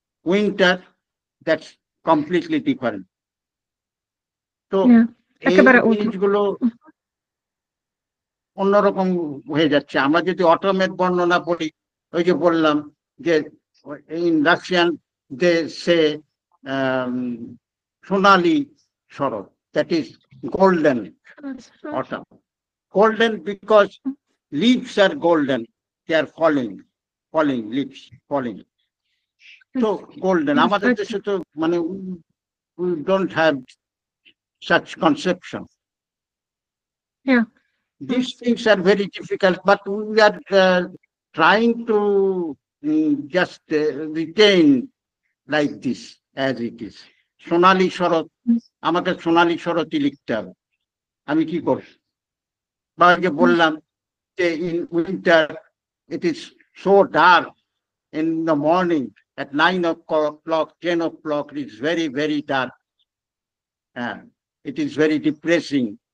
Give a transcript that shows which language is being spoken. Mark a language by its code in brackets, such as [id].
[en] Winter, that's completely different. [bn] তো এই জিনিসগুলো অন্যরকম হয়ে যাচ্ছে। আমরা যদি অটামের বর্ণনা বলি, ওই যে বললাম যে [en] in Russian they say [bn] Sonali Sarat, [en] That is golden autumn. Golden because leaves are golden, they are falling leaves falling. So golden. [bn] আমাদের দেশে তো মানে [en] we don't have such conception. Yeah. These things are very difficult, but we are trying to just retain like this as it is. [bn] সোনালী শরৎ, আমাকে সোনালী শরৎই লিখতে হবে। আমি কি করব? বা যে বললাম যে [en] in winter it is so dark in the morning at 9 o'clock, 10 o'clock, it is very, very dark. It is very depressing.